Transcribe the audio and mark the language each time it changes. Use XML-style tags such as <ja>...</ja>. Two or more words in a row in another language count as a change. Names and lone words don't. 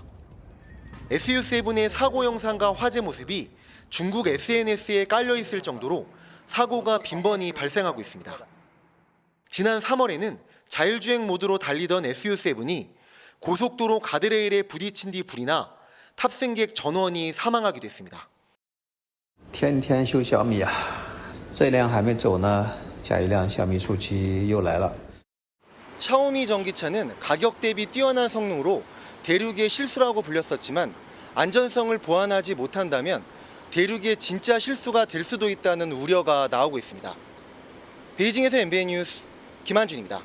<ko>SU7의 사고 영상과 화재 모습이 중국 SNS에 깔려 있을 정도로 사고가 빈번히 발생하고 있습니다. 지난 3월에는 자율주행 모드로 달리던 SU7이 고속도로 가드레일에 부딪힌 뒤 불이 나 탑승객 전원이 사망하기도 했습니다.</ko> <zh>天天修小米啊，这辆还没走呢，下一辆小米手机又来了。</zh> <ko>샤오미 전기차는 가격 대비 뛰어난 성능으로 대륙의 실수라고 불렸었지만 안전성을 보완하지 못한다면 대륙의 진짜 실수가 될 수도 있다는 우려가 나오고 있습니다. 베이징에서 MBN 뉴스 김한준입니다.</ko>